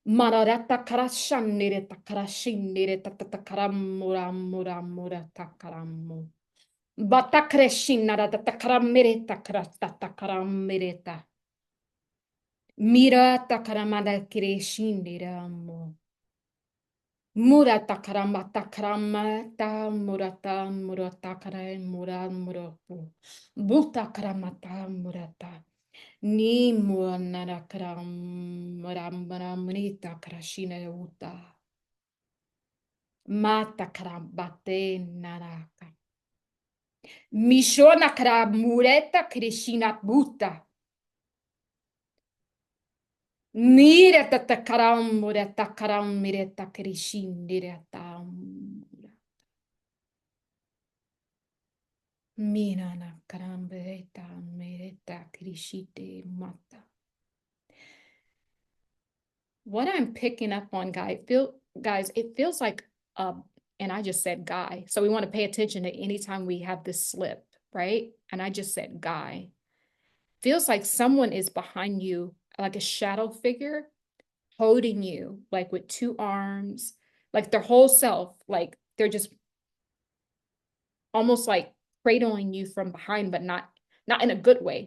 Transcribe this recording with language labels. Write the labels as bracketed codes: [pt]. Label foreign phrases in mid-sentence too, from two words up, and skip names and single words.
[en] Mararata karashanire takarashinire tatakaramura mura mura takaramu. Batakreshinara tatakaramire takarastatakaramireta. Mira takaramada kireshindiramo. Murata karamata karamata murata murata kare mura murapu. Buta karamata murata. Ni muanara karam marambara munita karashina uta. Mata karambate naraka. Mishona karamureta krishina buta. Mira tatakaram mureta karam mireta krishin direta. Mira na karambereta mireta krishite mata. What I'm picking up on, guys, it feels like, and I just said guy. So we want to pay attention to anytime we have this slip, right? And I just said guy. Feels like someone is behind you, like a shadow figure, holding you, like with two arms, like their whole self, like they're just almost like cradling you from behind, but not in a good way.